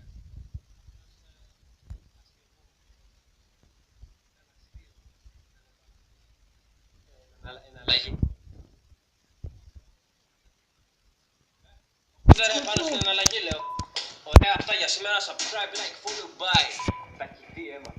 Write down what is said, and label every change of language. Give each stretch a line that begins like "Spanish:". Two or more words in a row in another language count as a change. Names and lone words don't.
Greek: Εναλλαγή. Τώρα πάνω στην εναλλαγή λέω. Ωραία αυτά για σήμερα.
English: Subscribe, like, follow, bye.
Greek: Τα κοιτή αίμα.